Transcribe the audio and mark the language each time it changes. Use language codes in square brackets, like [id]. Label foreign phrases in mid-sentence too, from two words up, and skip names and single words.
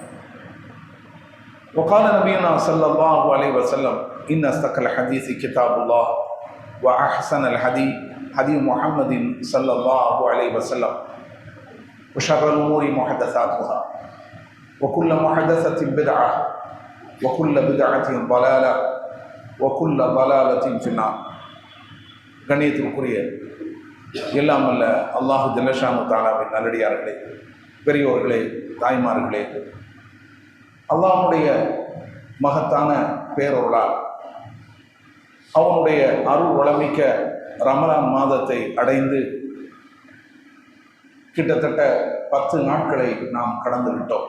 [ar] وقال نبينا صلى الله عليه وسلم إن أصدق الحديث كتاب الله وأحسن الهدي هدي محمد صلى الله عليه وسلم وشر الأمور محدثاتها وكل محدثة بدعة وكل بدعة ضلالة وكل ضلالة في النار. [ta] கண்ணியத்திற்குரிய எல்லாம் அல்ல [ar] الله جل شأنه تعالى [ta] நல்லடியார்களே, பெரியோர்களே, தாய்மார்களே, அல்லாஹ்வுடைய மகத்தான பேரொருளால் அவனுடைய அருள் வளமிக்க ரமலான் மாதத்தை அடைந்து கிட்டத்தட்ட 10 நாட்களை நாம் கடந்து விட்டோம்.